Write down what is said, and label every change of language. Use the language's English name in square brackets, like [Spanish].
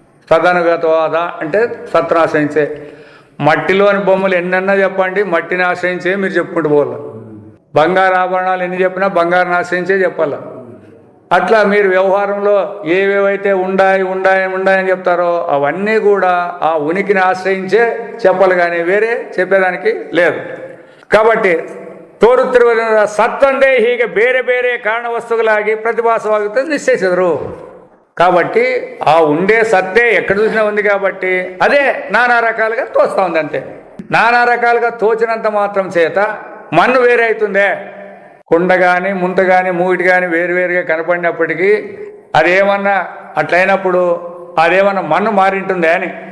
[Telugu] సదనగతవాద అంటే సత్తును ఆశ్రయించే. మట్టిలోని బొమ్మలు ఎన్నన్నా చెప్పండి, మట్టిని ఆశ్రయించే మీరు చెప్పుకుంటూ పోవాలి. బంగారు ఆభరణాలు ఎన్ని చెప్పినా బంగారుని ఆశ్రయించే చెప్పాలి. అట్లా మీరు వ్యవహారంలో ఏవేవైతే ఉండాయని చెప్తారో అవన్నీ కూడా ఆ ఉనికిని ఆశ్రయించే చెప్పాలి, కానీ వేరే చెప్పేదానికి లేదు. కాబట్టి [Kannada] ತೋರುತ್ತಿರುವ ಸತ್ತಂದೇ ಹೀಗೆ ಬೇರೆ ಬೇರೆ ಕಾರಣ ವಸ್ತುಗಳಾಗಿ ಪ್ರತಿಭಾಸವಾಗುತ್ತದೆ ನಿಶ್ಚಯಿಸಿದರು. [Telugu] కాబట్టి ఆ ఉండే సత్తే ఎక్కడ చూసినా ఉంది కాబట్టి అదే నానా రకాలుగా తోస్తూ ఉంది, అంతే. నానా రకాలుగా తోచినంత మాత్రం చేత మన్ను వేరే అవుతుందే. కుండ కానీ ముంత కానీ మూగిటి కానీ వేరువేరుగా కనపడినప్పటికీ అదేమన్నా అట్లయినప్పుడు అదేమన్నా మన్ను మారింటుందే అని.